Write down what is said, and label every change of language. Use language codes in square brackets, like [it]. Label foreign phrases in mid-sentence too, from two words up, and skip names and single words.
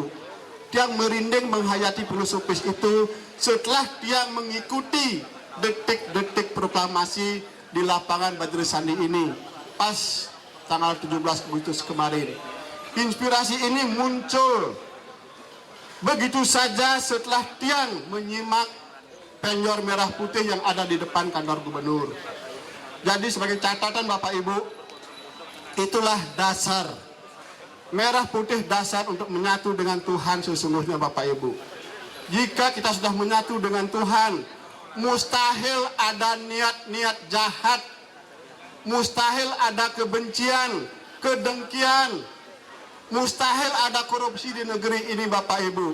[id] Tiang merinding menghayati filosofis itu setelah tiang mengikuti detik-detik proklamasi di lapangan Badri Sandi ini pas tanggal 17 Agustus kemarin. Inspirasi ini muncul begitu saja setelah tiang menyimak penyor merah putih yang ada di depan kantor gubernur. Jadi sebagai catatan Bapak Ibu, itulah dasar. Merah putih dasar untuk menyatu dengan Tuhan sesungguhnya Bapak Ibu. Jika kita sudah menyatu dengan Tuhan, mustahil ada niat-niat jahat, mustahil ada kebencian, kedengkian, mustahil ada korupsi di negeri ini Bapak Ibu.